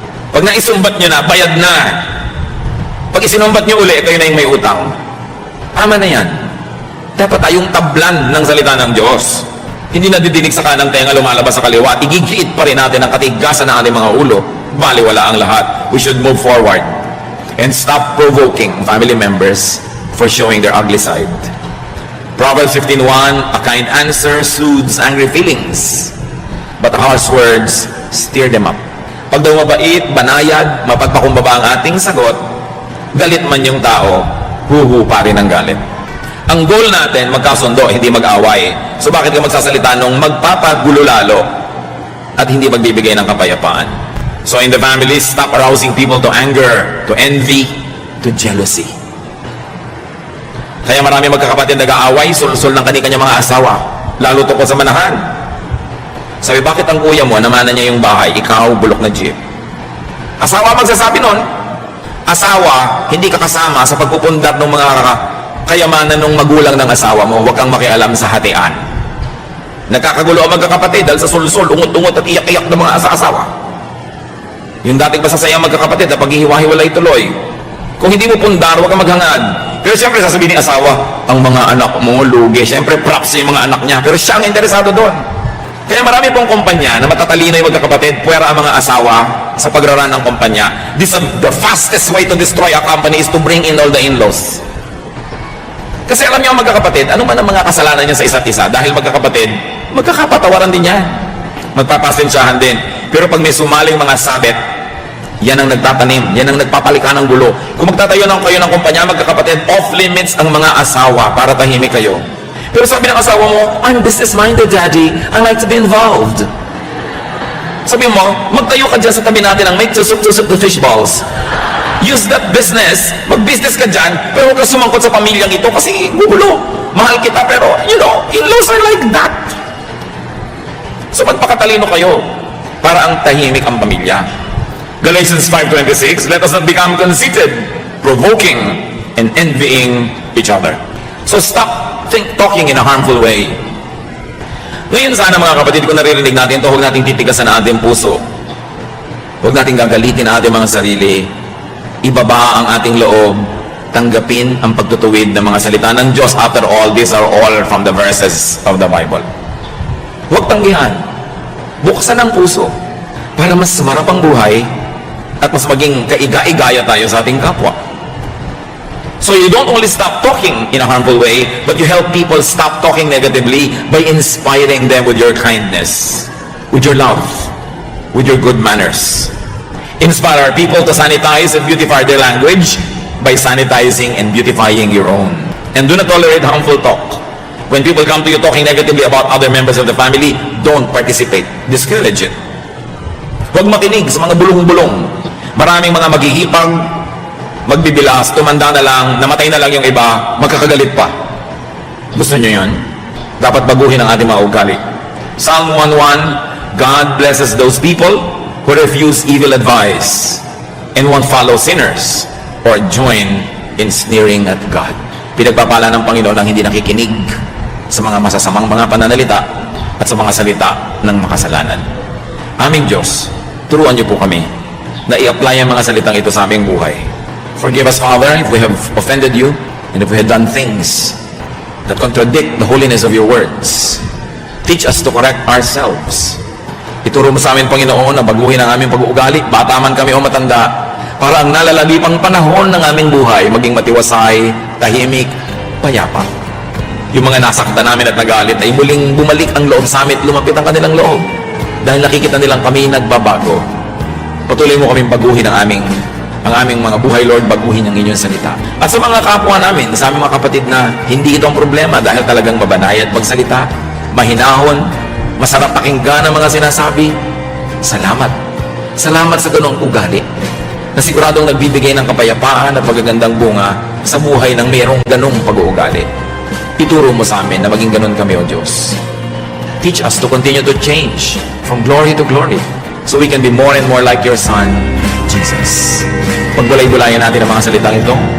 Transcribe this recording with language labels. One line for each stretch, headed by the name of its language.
Filipino: Pag naisumbat nyo na, bayad na. Pag isinumbat nyo uli, kayo na yung may utang. Tama na yan. Dapat tayong tablan ng salita ng Diyos. Hindi na didinig sa kanang tenga, lumalabas sa kaliwa. Igigiit pa rin natin ang katigasan ng ating mga ulo. Baliwala ang lahat.
English: We should move forward and stop provoking family members for showing their ugly side. Proverbs 15:1, a kind answer soothes angry feelings, but harsh words stir them up.
Filipino: Pag daw mabait, banayad, mapagpakumbaba ang ating sagot, galit man yung tao, huhu pa rin ang galit. Ang goal natin, magkasundo, hindi mag-away. So bakit ka magsasalita nung magpapagulo lalo at hindi magbibigay ng kapayapaan?
English: So in the family, stop arousing people to anger, to envy, to jealousy.
Filipino: Kaya marami magkakapatid nag-aaway, sul-sul ng kanya mga asawa, lalo tungkol sa manahan. Sabi, bakit ang kuya mo, namanan niya yung bahay, ikaw, bulok na jeep? Asawa magsasabi nun. Asawa, hindi ka kasama sa pagpupundar ng mga kayamanan ng magulang ng asawa mo, huwag kang makialam sa hatian. Nagkakagulo ang magkakapatid dahil sa sul-sul, ungot-ungot at iyak-iyak ng mga asawa. Yung dating masasayang magkakapatid na paghihiwa-hiwalay tuloy. Kung hindi mo pundar, huwag kang maghangad. Pero siyempre sasabihin ng asawa, ang mga anak mo lugi. Siyempre props yung mga anak niya. Pero siya ang interesado doon. Kaya marami pong kumpanya na matatalino yung magkakapatid, puwera ang mga asawa sa pagraran ng kumpanya.
English: The fastest way to destroy a company is to bring in all the in-laws.
Filipino: Kasi alam niyo ang magkakapatid, ano man ang mga kasalanan niya sa isa't isa, dahil magkakapatid, magkakapatawaran din niya. Magpapasensyahan din. Pero pag may sumaling mga sabit, yan ang nagtatanim, yan ang nagpapalika ng gulo. Kung magtatayo ng kayo ng kumpanya, magkakapatid, off-limits ang mga asawa para tahimik kayo. Pero sabi ng asawa mo,
English: I'm business-minded, Daddy. I like to be involved.
Filipino: Sabi mo, magtayo ka dyan sa tabi natin ng make tusok-tusok the fish balls.
English: Use that business.
Filipino: Mag-business ka dyan, pero huwag ka sumangkot sa pamilyang ito kasi gugulo. Mahal kita, pero,
English: in-laws are like that.
Filipino: So magpakatalino kayo para ang tahimik ang pamilya.
English: Galatians 5:26, let us not become conceited, provoking and envying each other. So stop talking in a harmful way.
Filipino: Ngayon sana mga kapatid, kung naririnig natin ito, huwag nating titigasan ang ating puso. Huwag nating gagalitin ang ating mga sarili. Ibaba ang ating loob. Tanggapin ang pagtutuwid ng mga salita ng Diyos.
English: After all, these are all from the verses of the Bible.
Filipino: Huwag tanggihan. Buksan ang puso para mas marap ang buhay at mas maging kaiga-igaya tayo sa ating kapwa.
English: So you don't only stop talking in a harmful way, but you help people stop talking negatively by inspiring them with your kindness, with your love, with your good manners. Inspire our people to sanitize and beautify their language by sanitizing and beautifying your own. And do not tolerate harmful talk. When people come to you talking negatively about other members of the family, don't participate. Discourage it.
Filipino: Huwag makinig sa mga bulong-bulong. Maraming mga maghihipag, magbibilas, tumanda na lang, namatay na lang yung iba, magkakagalit pa. Gusto nyo yun? Dapat baguhin ang ating mga ugali.
English: Psalm 1:1, God blesses those people who refuse evil advice and won't follow sinners or join in sneering at God.
Filipino: Pinagpapala ng Panginoon ang hindi nakikinig sa mga masasamang mga pananalita at sa mga salita ng makasalanan. Aming Diyos, turuan niyo po kami na i-apply ang mga salitang ito sa aming buhay.
English: Forgive us, Father, if we have offended you and if we have done things that contradict the holiness of your words. Teach us to correct ourselves.
Filipino: Ituro mo sa amin, Panginoon, na baguhin ang aming pag-uugali, bata man kami o matanda, para ang nalalagipang panahon ng aming buhay maging matiwasay, tahimik, payapa. Yung mga nasaktan namin at nagalit ay muling bumalik ang loob sa amin at lumapit ang kanilang loob dahil nakikita nilang kami nagbabago. Patuloy mo kaming baguhin ang aming mga buhay, Lord, baguhin ang inyong salita. At sa mga kapwa namin, sa aming mga kapatid na hindi ito ang problema dahil talagang mabanay at magsalita, mahinahon, masarap pakinggan ang mga sinasabi, salamat. Salamat sa ganong ugali na siguradong nagbibigay ng kapayapaan at magagandang bunga sa buhay ng mayroong ganong pag-uugali. Ituro mo sa amin na maging ganon kami, O Diyos.
English: Teach us to continue to change from glory to glory so we can be more and more like your Son, Jesus.
Filipino: Pagbulay-bulayan natin ang mga salitang ito.